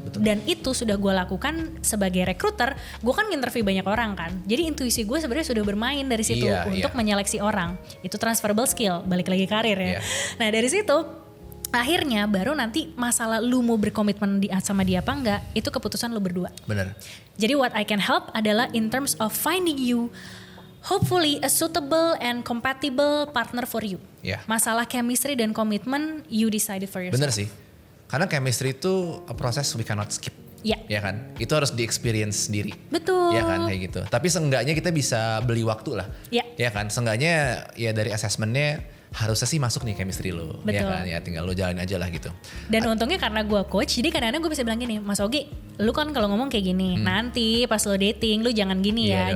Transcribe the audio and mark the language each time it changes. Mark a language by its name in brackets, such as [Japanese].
[Indonesian] Dan itu sudah gue lakukan sebagai recruiter. Gue kan nginterview banyak orang kan. Jadi intuisi gue sebenarnya sudah bermain dari situ untuk menyeleksi orang. Itu transferable skill, balik lagi karir ya. Nah dari situ akhirnya baru nanti masalah lu mau berkomitmen sama dia apa enggak, itu keputusan lu berdua. Benar. [English] Jadi what I can help adalah in terms of finding you hopefully a suitable and compatible partner for you. [Indonesian] Masalah chemistry dan komitmen [English] you decided for yourself. [Indonesian] Benar sih. [English] Karena chemistry itu a process we cannot skip. [Indonesian] Ya kan? Itu harus di-experience sendiri. Betul. Ya kan kayak gitu. Tapi seenggaknya kita bisa beli waktu lah. Ya kan? Seenggaknya ya dari assessmentnya harusnya sih masuk nih chemistry lo. Ya kan? Ya tinggal lo jalanin aja lah gitu. Dan untungnya karena gue coach, jadi kadang-kadang gue bisa bilang gini, Mas Ogi, lu kan kalau ngomong kayak gini, nanti pas lo dating lu jangan gini ya.